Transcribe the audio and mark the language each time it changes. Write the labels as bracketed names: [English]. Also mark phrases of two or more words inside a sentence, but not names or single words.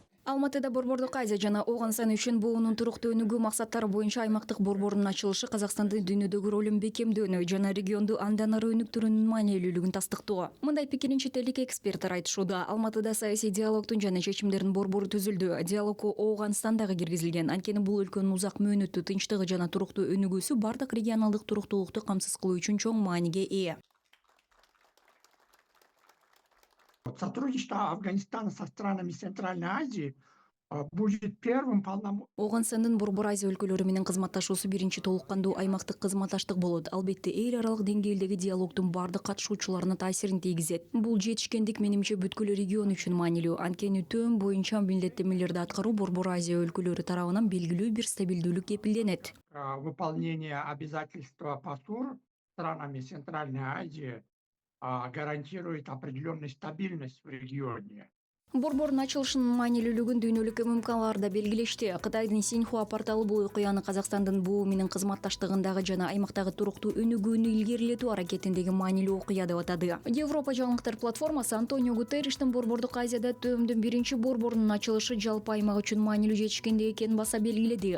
[Kyrgyz] Алматыда Борбордук Азия жана Ооганстан үчүн буунун туруктуу өнүгүү максаттары боюнча аймактык борбордун ачылышы Казакстандын дүйнөдөгү ролун бекемдөөнү жана регионду андан ары өнүктүрүүнүн маанилүүлүгүн тастыктоо. Мындай пикирин чет элдик эксперттер айтышууда. Алматыда саясий диалогдун жана чечимдердин борбору түзүлдү. Диалогко Ооганстан дагы киргизилген. Анткени бул өлкөнүн узак мөөнөттүү тынчтыгы жана туруктуу өнүгүүсү бардык регионалдык туруктуулукту камсыз кылуу үчүн чоң мааниге ээ. [Russian] Сотрудничество Афганистана со странами Центральной Азии будет первым полномочиями. [Kyrgyz] Ооганстандын Борбор Азия өлкөлөрү менен кызматташуусу биринчи толук кандуу аймактык кызматташтык болот. Албетте эл аралык деңгээлдеги диалогдун бардык катышуучуларына таасирин тийгизет. Бул жетишкендик менимче бүткүл регион үчүн маанилүү. Анткени төм боюнча милдеттемелерди аткаруу Борбор Азия өлкөлөрү тарабынан белгилүү бир стабилдүүлүк кепилденет. [Russian] Выполнение обязательства по СУР странами Центральной Азии гарантирует определенную стабильность в регионе. [Kyrgyz] Борбордун ачылышынын маанилүүлүгүн дүйнөлүк ММКлар да белгилешти. Кытайдын Синьхуа порталы бул окуяны Казакстандын буу менен кызматташтыгындагы жана аймактагы туруктуу өнүгүүнү илгерилетүү аракетиндеги маанилүү окуя деп атады. Европа жаңылыктар платформасы Антонио Гутерриштин Борбордук Азияда ТМдин биринчи борборунун ачылышы жалпы аймак үчүн маанилүү жетишкендик экенин баса белгиледи.